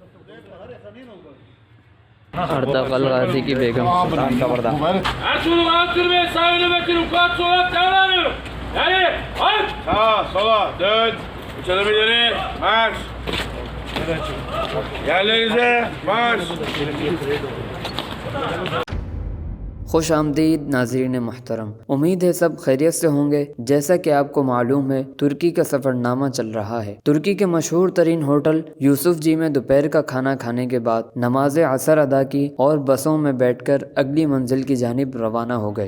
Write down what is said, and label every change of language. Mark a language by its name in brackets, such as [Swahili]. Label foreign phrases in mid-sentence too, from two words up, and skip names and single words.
[Urdu] ارطغرل غازی کی بیگم [Turkish] Sağa, sola, dön. Üç adım ileri, marş. Yerlerinize, marş. [Urdu] خوش آمدید ناظرین محترم، امید ہے سب خیریت سے ہوں گے۔ جیسا کہ آپ کو معلوم ہے، ترکی کا سفر نامہ چل رہا ہے۔ ترکی کے مشہور ترین ہوٹل یوسف جی میں دوپہر کا کھانا کھانے کے بعد نماز عصر ادا کی اور بسوں میں بیٹھ کر اگلی منزل کی جانب روانہ ہو گئے۔